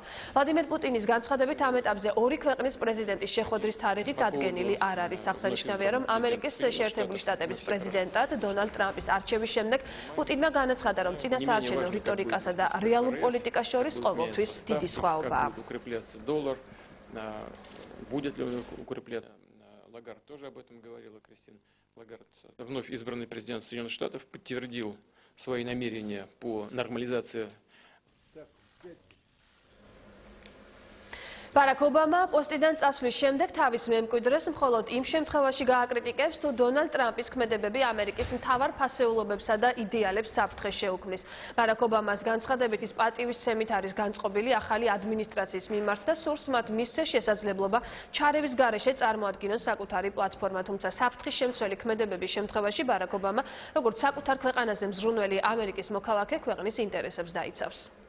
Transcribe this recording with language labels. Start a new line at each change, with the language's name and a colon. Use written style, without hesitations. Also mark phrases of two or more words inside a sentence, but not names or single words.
Georgian: ვლადიმერ პუტინის განცხადებით ამ ეტაპზე ორი ქვეყნის პრეზიდენტის შეხვედრის თარიღი დადგენილი არ არის. აღსანიშნავია, რომ ამერიკის შეერთებული შტატების პრეზიდენტად დონალდ ტრამპის არჩევის შემდეგ პუტინმა განაცხადა, რომ წინასაარჩევნო რიტორიკასა და რეალურ პოლიტიკას შორის ყოველთვის დიდი სხვაობაა.
Russian: Будет ли он укрепляться? Лагард тоже об этом говорила, Кристин Лагард. Вновь избранный президент Соединенных Штатов подтвердил свои намерения по нормализации.
Georgian: ბარაკ ობამა პოსტიდან წასვლის შემდეგ თავის მემკვიდრეს მხოლოდ იმ შემთხვევაში გააკრიტიკებს, თუ დონალდ ტრამპის ქმედებები ამერიკის მთავარ ფასეულობებსა და იდეალებს საფრთხეს შეუქმნის. ბარაკ ობამას განცხადებით ის პატივისცემით არის განწყობილი ახალი ადმინისტრაციის მიმართ და სურს მათ მისცეს შესაძლებლობა ჩარევის გარეშე წარმოადგინონ საკუთარი პლატფორმა, თუმცა საფრთხის შემცველი ქმედებების შემთხვევაში ბარაკ ობამა, როგორც საკუთარ ქვეყანაზე მზრუნველი ამერიკის მოქალაქე, ქვეყნის ინტერესებს დაიცავს.